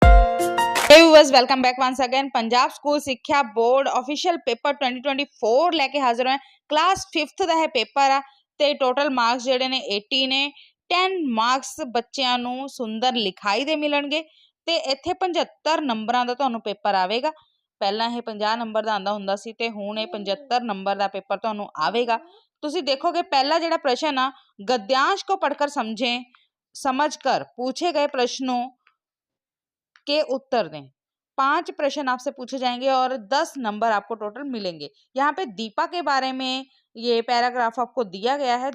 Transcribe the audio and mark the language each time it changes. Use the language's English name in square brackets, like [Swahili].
[Hindi] Viewers, welcome back once again. Punjab school शिक्षा board official paper 2024 लेके हाजिर हैं। [Punjabi] क्लास 5th ਦਾ ਹੈ ਪੇਪਰ ਆ ਤੇ ਟੋਟਲ ਮਾਰਕਸ ਜਿਹੜੇ ਨੇ 80 ਨੇ। 10 ਮਾਰਕਸ ਬੱਚਿਆਂ ਨੂੰ ਸੁੰਦਰ ਲਿਖਾਈ ਦੇ ਮਿਲਣਗੇ ਤੇ ਇੱਥੇ 75 ਨੰਬਰਾਂ ਦਾ ਤੁਹਾਨੂੰ ਪੇਪਰ ਆਵੇਗਾ। ਪਹਿਲਾਂ ਇਹ 50 ਨੰਬਰ ਦਾ ਆਂਦਾ ਹੁੰਦਾ ਸੀ ਤੇ ਹੁਣ ਇਹ 75 ਨੰਬਰ ਦਾ ਪੇਪਰ ਤੁਹਾਨੂੰ ਆਵੇਗਾ। ਤੁਸੀਂ ਦੇਖੋਗੇ ਪਹਿਲਾ ਜਿਹੜਾ प्रश्न ਆ, [Hindi] गद्यांश को पढ़कर समझकर पूछे गए प्रश्नों के उत्तर दें। 5 प्रश्न आपसे पूछे जाएंगे और 10 नंबर आपको टोटल मिलेंगे। यहाँ पे दीपा के बारे में ये पैराग्राफ आपको दिया गया है।